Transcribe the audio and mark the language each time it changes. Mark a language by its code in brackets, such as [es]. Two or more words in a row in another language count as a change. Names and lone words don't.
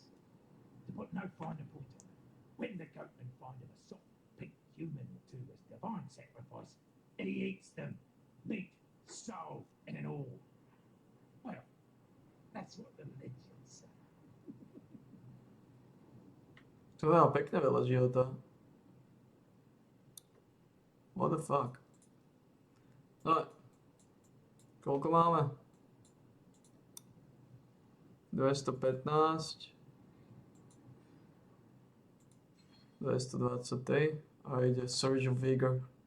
[en] To put no finer point on it, when the goatmen find him a soft pink human or two as divine sacrifice, he eats them, meat, soul, and all. Well, that's what the legends say. [sk] To je pekne veľa života. [en] What the fuck? [sk] No, koľko máme? 215, 223 a ide Surge of Vigor.